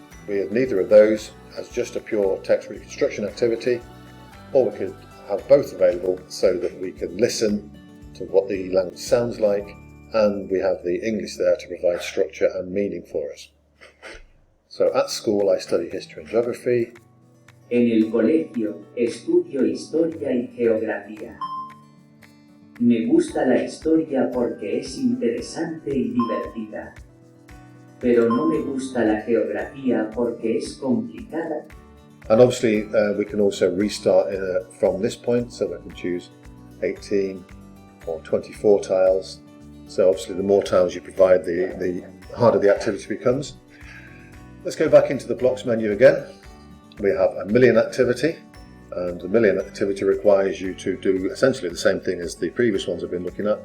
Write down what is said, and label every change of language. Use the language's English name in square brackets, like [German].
[English] We have neither of those as just a pure text reconstruction activity, or we could have both available so that we can listen to what the language sounds like, and we have the English there to provide structure and meaning for us. So at school I study history and geography. [Spanish] En el colegio estudio historia y geografía. Me gusta la historia porque es interesante y divertida. Pero no me gusta la geografía porque es complicada. [English] And obviously we can also restart from this point, so I can choose 18 or 24 tiles. So obviously the more tiles you provide, the harder the activity becomes. Let's go back into the blocks menu again. We have a million activity, and the million activity requires you to do essentially the same thing as the previous ones I've been looking at.